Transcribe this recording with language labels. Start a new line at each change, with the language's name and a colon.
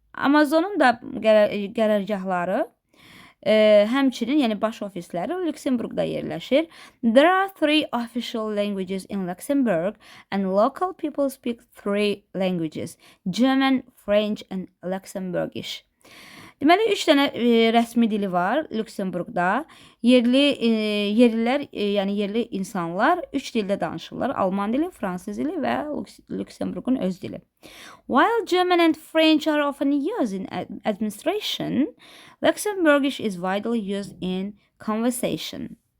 Azerbaijani: Amazonun da qərargahları həmçinin, yəni baş ofisləri Lüksemburqda yerləşir.
English: There are 3 official languages in Luxembourg and local people speak 3 languages: German, French and Luxembourgish.
Azerbaijani: Deməli, 3 dənə rəsmi dili var Lüksemburqda. Yerlilər, yəni yerli insanlar 3 dildə danışırlar. Alman dili, fransız dili və Lüksemburqun öz dili.
English: While German and French are often used in administration, Luxembourgish is widely used in conversation.